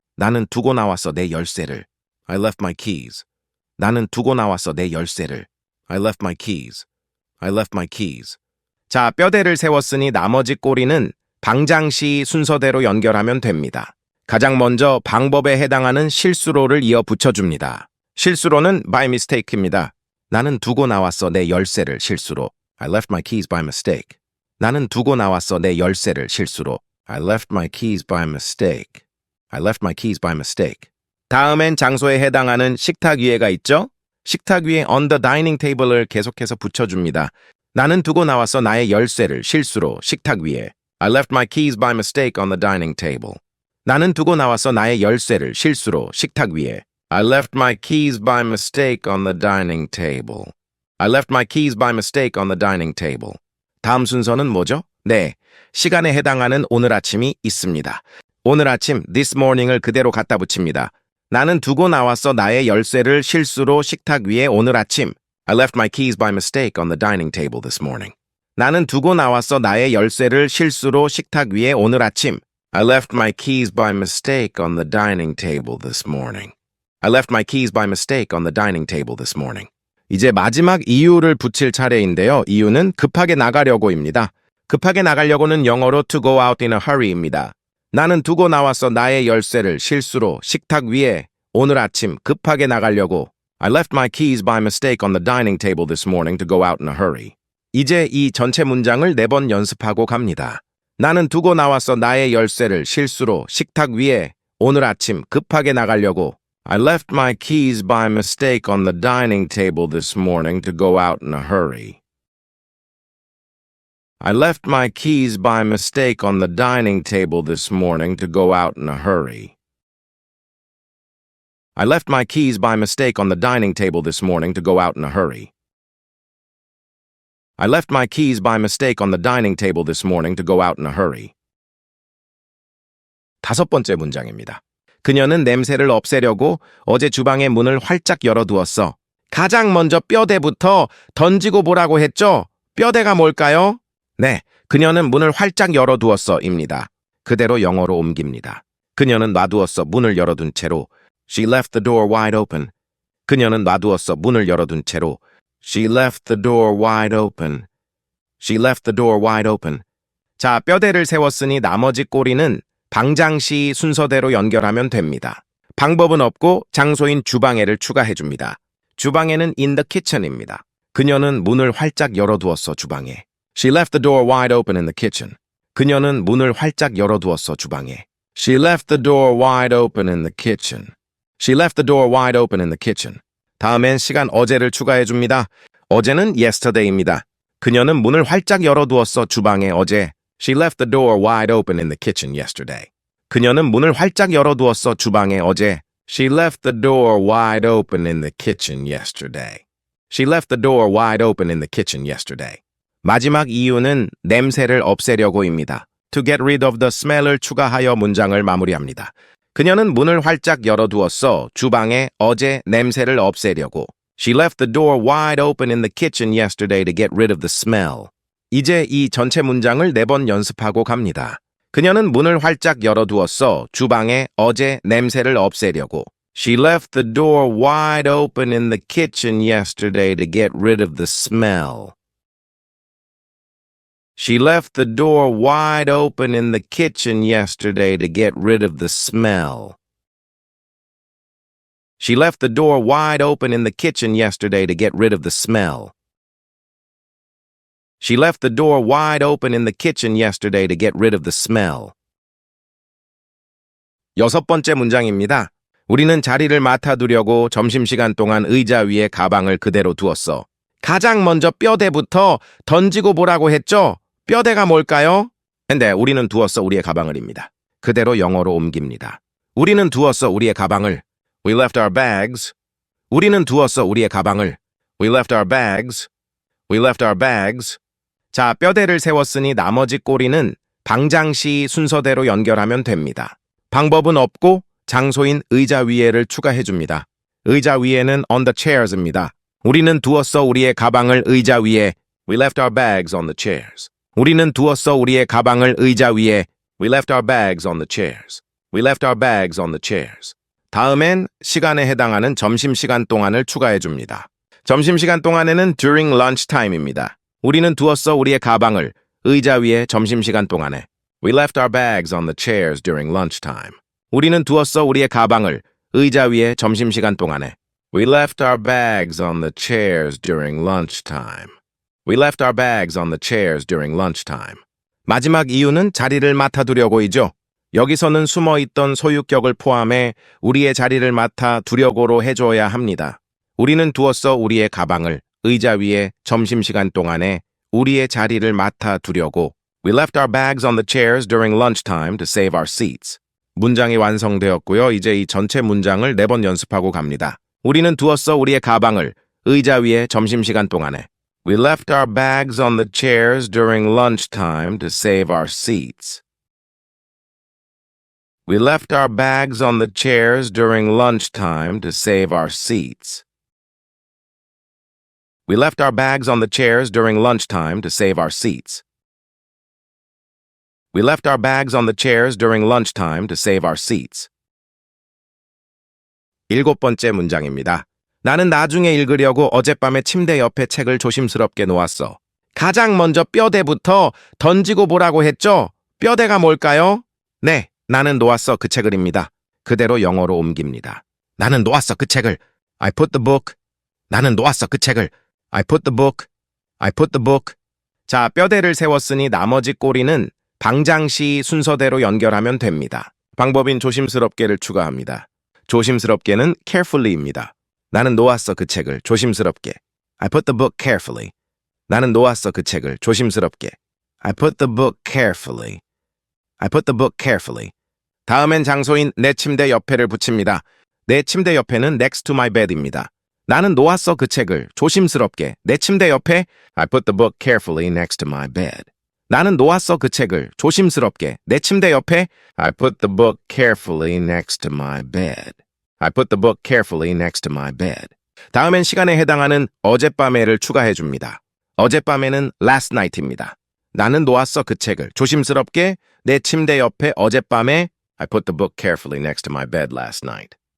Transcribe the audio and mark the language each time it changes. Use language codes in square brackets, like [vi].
[ko] 나는 두고 나왔어. 내 열쇠를. [en] I left my keys. 나는 두고 나왔어. 내 열쇠를. I left my keys. I left my keys. [ko] 자, 뼈대를 세웠으니 나머지 꼬리는 방장시 순서대로 연결하면 됩니다. 가장 먼저 방법에 해당하는 실수로를 이어 붙여줍니다. 실수로는 [en] by mistake [ko] 입니다. 나는 두고 나왔어. 내 열쇠를 실수로. [en] I left my keys by mistake. [ko] 나는 두고 나왔어. 내 열쇠를 실수로. [en] I left my keys by mistake. I left my keys by mistake. [ko] 다음엔 장소에 해당하는 식탁 위에가 있죠? 식탁 위에 [en] on the dining table [ko] 을 계속해서 붙여줍니다. 나는 두고 나왔어. 나의 열쇠를 실수로 식탁 위에. [en] I left my keys by mistake on the dining table. [ko] 나는 두고 나왔어. 나의 열쇠를 실수로 식탁 위에. [en] I left my keys by mistake on the dining table. I left my keys by mistake on the dining table. [ko] 다음 순서는 뭐죠? 네, 시간에 해당하는 오늘 아침이 있습니다. 오늘 아침 [en] this morning [ko] 을 그대로 갖다 붙입니다. 나는 두고 나왔어. 나의 열쇠를 실수로 식탁 위에 오늘 아침. [en] I left my keys by mistake on the dining table this morning. [ko] 나는 두고 나왔어. 나의 열쇠를 실수로 식탁 위에 오늘 아침. [en] I left my keys by mistake on the dining table this morning. I left my keys by mistake on the dining table this morning. [ko] 이제 마지막 이유를 붙일 차례인데요. 이유는 급하게 나가려고입니다. 급하게 나가려고는 영어로 [en] to go out in a hurry [ko] 입니다. 나는 두고 나왔어. 나의 열쇠를 실수로 식탁 위에 오늘 아침 급하게 나가려고. [en] I left my keys by mistake on the dining table this morning to go out in a hurry. [ko] 이제 이 전체 문장을 4번 연습하고 갑니다. 나는 두고 나왔어. 나의 열쇠를 실수로 식탁 위에 오늘 아침 급하게 나가려고. [en] I left my keys by mistake on the dining table this morning to go out in a hurry. I left my keys by mistake on the dining table this morning to go out in a hurry. I left my keys by mistake on the dining table this morning to go out in a hurry. I left my keys by mistake on the dining table this morning to go out in a hurry. [ko] 5번째 문장입니다. 그녀는 냄새를 없애려고 어제 주방의 문을 활짝 열어두었어. 가장 먼저 뼈대부터 던지고 보라고 했죠? 뼈대가 뭘까요? 네, 그녀는 문을 활짝 열어두었어입니다. 그대로 영어로 옮깁니다. 그녀는 놔두었어. 문을 열어둔 채로. [en] She left the door wide open. [ko] 그녀는 놔두었어. 문을 열어둔 채로. [en] She left the door wide open. She left the door wide open. [ko] 자, 뼈대를 세웠으니 나머지 꼬리는 방장시 순서대로 연결하면 됩니다. 방법은 없고 장소인 주방에를 추가해줍니다. 주방에는 [en] in the kitchen [ko] 입니다. 그녀는 문을 활짝 열어두었어. 주방에. [en] She left the door wide open in the kitchen. [ko] 그녀는 문을 활짝 열어두었어. 주방에. [en] She left the door wide open in the kitchen. She left the door wide open in the kitchen. [ko] 다음엔 시간 어제를 추가해줍니다. 어제는 yesterday입니다. 그녀는 문을 활짝 열어두었어. 주방에 어제. [en] She left the door wide open in the kitchen yesterday. [ko] 그녀는 문을 활짝 열어두었어. 주방에 어제. [en] She left the door wide open in the kitchen yesterday. She left the door wide open in the kitchen yesterday. [ko] 마지막 이유는 냄새를 없애려고입니다. [en] To get rid of the smell을 [ko] 추가하여 문장을 마무리합니다. 그녀는 문을 활짝 열어두었어. 주방에 어제 냄새를 없애려고. [en] She left the door wide open in the kitchen yesterday to get rid of the smell. [ko] 이제 이 전체 문장을 4번 연습하고 갑니다. 그녀는 문을 활짝 열어두었어. 주방에 어제 냄새를 없애려고. [en] She left the door wide open in the kitchen yesterday to get rid of the smell. She left the door wide open in the kitchen yesterday to get rid of the smell. She left the door wide open in the kitchen yesterday to get rid of the smell. She left the door wide open in the kitchen yesterday to get rid of the smell. [ko] 6번째 문장입니다. 우리는 자리를 맡아두려고 점심시간 동안 의자 위에 가방을 그대로 두었어. 가장 먼저 뼈대부터 던지고 보라고 했죠? 뼈대가 뭘까요? 근데 우리는 두었어 우리의 가방을입니다. 그대로 영어로 옮깁니다. 우리는 두었어 우리의 가방을. [en] We left our bags. [ko] 우리는 두었어 우리의 가방을. [en] We left our bags. We left our bags. [ko] 자, 뼈대를 세웠으니 나머지 꼬리는 방장시 순서대로 연결하면 됩니다. 방법은 없고 장소인 의자 위에를 추가해줍니다. 의자 위에는 [en] on the chairs [ko] 입니다. 우리는 두었어 우리의 가방을 의자 위에. [en] We left our bags on the chairs. [ko] 우리는 두었어 우리의 가방을 의자 위에. [en] We left our bags on the chairs. We left our bags on the chairs. [ko] 다음엔 시간에 해당하는 점심시간 동안을 추가해 줍니다. 점심시간 동안에는 [en] during lunch time [ko] 입니다. 우리는 두었어 우리의 가방을 의자 위에 점심시간 동안에. [en] We left our bags on the chairs during lunch time. [ko] 우리는 두었어 우리의 가방을 의자 위에 점심시간 동안에. [en] We left our bags on the chairs during lunch time. We left our bags on the chairs during lunch time. [ko] 마지막 이유는 자리를 맡아두려고이죠. 여기서는 숨어있던 소유격을 포함해 우리의 자리를 맡아 두려고로 해줘야 합니다. 우리는 두었어 우리의 가방을 의자 위에 점심시간 동안에 우리의 자리를 맡아 두려고. [en] We left our bags on the chairs during lunchtime to save our seats. [ko] 문장이 완성되었고요. 이제 이 전체 문장을 4번 연습하고 갑니다. 우리는 두었어 우리의 가방을 의자 위에 점심시간 동안에. [en] We left our bags on the chairs during lunchtime to save our seats. We left our bags on the chairs during lunchtime to save our seats. We left our bags on the chairs during lunchtime to save our seats. We left our bags on the chairs during lunchtime to save our seats. [ko] 7번째 문장입니다. 나는 나중에 읽으려고 어젯밤에 침대 옆에 책을 조심스럽게 놓았어. 가장 먼저 뼈대부터 던지고 보라고 했죠? 뼈대가 뭘까요? 네, 나는 놓았어 그 책을입니다. 그대로 영어로 옮깁니다. 나는 놓았어 그 책을. [en] I put the book. 나는 놓았어 그 책을. I put the book. I put the book. [ko] 자, 뼈대를 세웠으니 나머지 꼬리는 방장시 순서대로 연결하면 됩니다. 방법인 조심스럽게를 추가합니다. 조심스럽게는 carefully입니다. 나는 놓았어 그 책을 조심스럽게. [en] I put the book carefully. [ko] 나는 놓았어 그 책을 조심스럽게. [en] I put the book carefully. I put the book carefully. [ko] 다음엔 장소인 내 침대 옆에를 붙입니다. 내 침대 옆에는 [en] next to my bed [ko] 입니다. 나는 놓았어 그 책을 조심스럽게 내 침대 옆에. [en] I put the book carefully next to my bed. [ko] 나는 놓았어 그 책을 조심스럽게 내 침대 옆에. [en] I put the book carefully next to my bed. I put the book carefully next to my bed. [ko] 다음엔 시간에 해당하는 어젯밤에를 추가해 줍니다. 어젯밤에는 [en] last night [ko] 입니다. 나는 놓았어 그 책을 조심스럽게 내 침대 옆에 어젯밤에. [en] I put the book carefully next to my bed last night.